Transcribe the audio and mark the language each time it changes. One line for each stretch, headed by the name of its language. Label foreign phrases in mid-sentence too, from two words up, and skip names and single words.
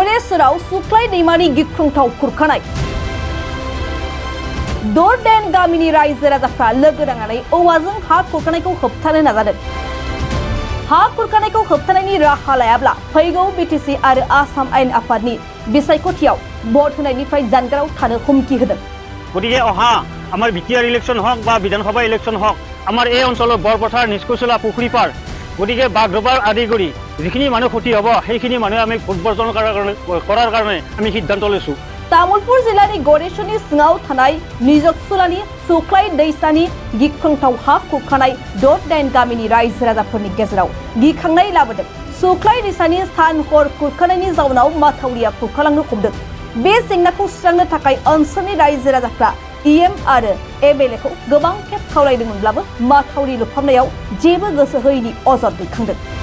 Bodo: सेराव सुक्लाय दैमानि गिख्रंथाव खुरखानाय दरदेन गामिनि रायजो राजाफ्रा लोगो नांनानै औवाजों हा खुरखानायखौ होबथानो नाजादों। हा खुरखानायखौ होबथानायनि राहा लायाब्ला फैगौ बिटिसि आरो आसाम आयेन आफादनि बिसायख'थियाव भट होनायनिफ्राय जानगाराव थानो हुमखि होदों।
Assamese: গতিকে অহা আমাৰ বিটিআৰ ইলেকশ্যন হ'ক বা বিধানসভা ইলেকশ্যন হ'ক আমাৰ এই অঞ্চলৰ বৰপথাৰ নিষ্কুচলা পুখুৰীপাৰ গতিকে বাঘৰপাৰ আদি কৰি যিখিনি মানুহ ক্ষতি হ'ব সেইখিনি মানুহ আমি ভোট বৰ্জন কৰাৰ কাৰণে আমি সিদ্ধান্ত লৈছো।
Bodo: तामुलपुर जिल्लानि गरेसनि सिङाव थानाय निजकसुलानि सुक्लाय दैसानि गिख्रंथाव हा खुरखानाय दरदेन गामिनि रायजो राजाफोरनि गेजेराव गिखांनाय लाबोदों। सुक्लाय दैसानि सान हर खुरखानायनि जाउनाव माथावरिया खुरखालांनो हमदों। बे जेंनाखौ सुस्रांनो थाखाय ओनसोलनि रायजो राजाफ्रा इएम आरो एमएलएखौ गोबां खेब खावलायदोंमोनब्लाबो माथावरि लुफामनायाव जेबो गोसो होयैनि अजद दैखांदों।